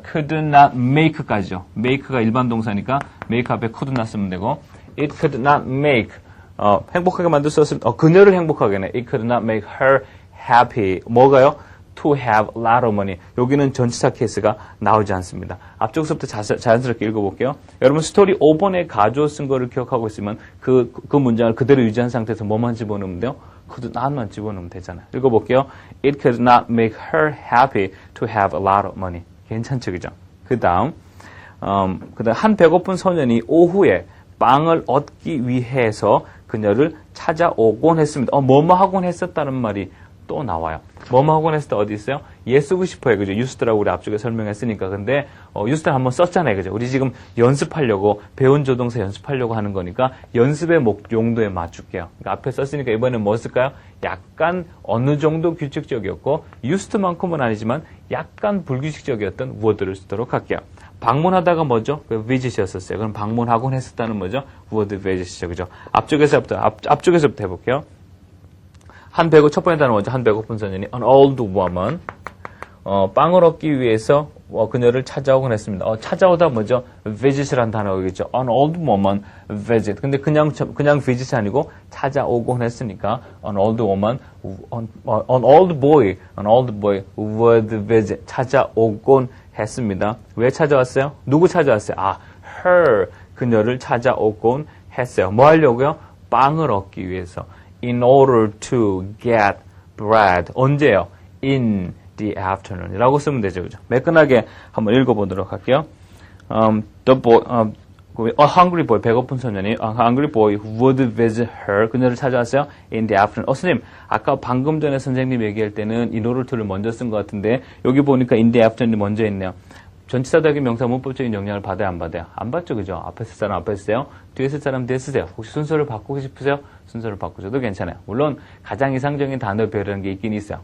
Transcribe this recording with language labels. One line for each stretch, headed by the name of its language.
Korean: could not make까지죠. make가 일반 동사니까 make 앞에 could not 쓰면 되고,
English: it could not make.
Korean: 행복하게 만들 수 없으면, 그녀를 행복하게 해.
English: It could not make her happy.
Korean: 뭐가요?
English: To have a lot of money.
Korean: 여기는 전치사 케이스가 나오지 않습니다. 앞쪽서부터 자연스럽게 읽어볼게요. 여러분 스토리 5번에 가주어 쓴 거를 기억하고 있으면 그 문장을 그대로 유지한 상태에서 뭐만 집어넣으면 돼요? could not만 집어넣으면 되잖아요. 읽어볼게요.
English: It could not make her happy to have a lot of money.
Korean: 괜찮죠, 그죠? 그 다음 한 배고픈 소년이 오후에 빵을 얻기 위해서 그녀를 찾아오곤 했습니다. 뭐뭐 하곤 했었다는 말이 또 나와요. 뭐뭐 하곤 했을 때 어디 있어요? 얘 쓰고 싶어요. 그죠? used라고 우리 앞쪽에 설명했으니까. 근데 used 한번 썼잖아요. 그죠? 우리 지금 연습하려고 배운 조동사 연습하려고 하는 거니까 연습의 용도에 맞출게요. 그러니까 앞에 썼으니까 이번에는 뭐 쓸까요? 약간 어느 정도 규칙적이었고 used만큼은 아니지만 약간 불규칙적이었던 word를 쓰도록 할게요. 방문하다가 뭐죠? visit이었었어요. 그럼 방문하곤 했었다는 뭐죠? word visit이죠. 그죠? 앞쪽에서부터 해볼게요. 첫 번째 단어 뭐죠? 한 배고픈 소년이 an old woman. 빵을 얻기 위해서 그녀를 찾아오곤 했습니다. 찾아오다 뭐죠? visit이라는 단어겠죠.
English: an old woman visit.
Korean: 근데 그냥 visit 아니고 찾아오곤 했으니까
English: an old woman, an old boy would visit.
Korean: 찾아오곤 했습니다. 왜 찾아왔어요? 누구 찾아왔어요? her. 그녀를 찾아오곤 했어요. 뭐 하려고요? 빵을 얻기 위해서.
English: In order to get bread.
Korean: 언제요?
English: In the afternoon.
Korean: 이라고 쓰면 되죠. 그죠? 매끈하게 한번 읽어보도록 할게요.
English: The boy, a hungry boy,
Korean: 배고픈 소년이,
English: a hungry boy would visit her.
Korean: 그녀를 찾아왔어요.
English: In the afternoon.
Korean: 선생님, 아까 방금 전에 선생님 얘기할 때는 in order to를 먼저 쓴 것 같은데, 여기 보니까 in the afternoon이 먼저 있네요. 전치사적인 명사 문법적인 영향을 받아요, 안 받아요? 안 받죠, 그죠? 앞에 쓸 사람 앞에 쓰세요. 뒤에 쓸 사람 뒤에 쓰세요. 혹시 순서를 바꾸고 싶으세요? 순서를 바꾸셔도 괜찮아요. 물론 가장 이상적인 단어 배열이라는 게 있긴 있어요.